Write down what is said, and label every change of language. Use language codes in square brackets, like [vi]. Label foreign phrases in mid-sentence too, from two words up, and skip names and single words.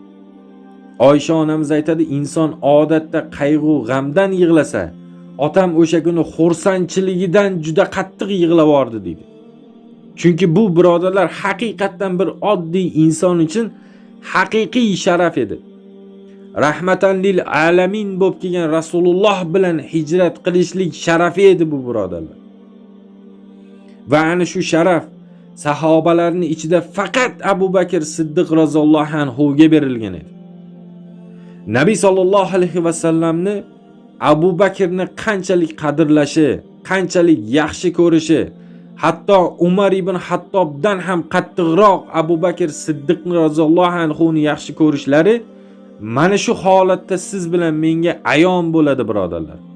[uz] Oysha onamiz aytadi, inson odatda qayg'u, g'amdan yig'lasa, otam o'sha kuni xursandchiligidan juda qattiq yig'lavordi dedi. Chunki bu birodarlar haqiqatan bir oddiy inson uchun haqiqiy sharaf edi. [ar] رحمة للعالمين [uz] bo'lib kelgan Rasululloh bilan hijrat qilishlik sharafi edi bu birodarlar. Va ana shu sharaf sahobalarning ichida faqat Abu Bakr Siddiq [ar] رضي الله عنه [uz] ga berilgan edi. Nabiy sallallohu alayhi va sallamni Abu Bakrni qanchalik qadrlashi, qanchalik yaxshi ko'rishi, hatto Umar ibn Hattobdan ham qattiqroq Abu Bakr Siddiq [ar] رضي الله عنه [uz] ni yaxshi ko'rishlari mana shu holatda siz bilan menga ayon bo'ladi, birodarlar.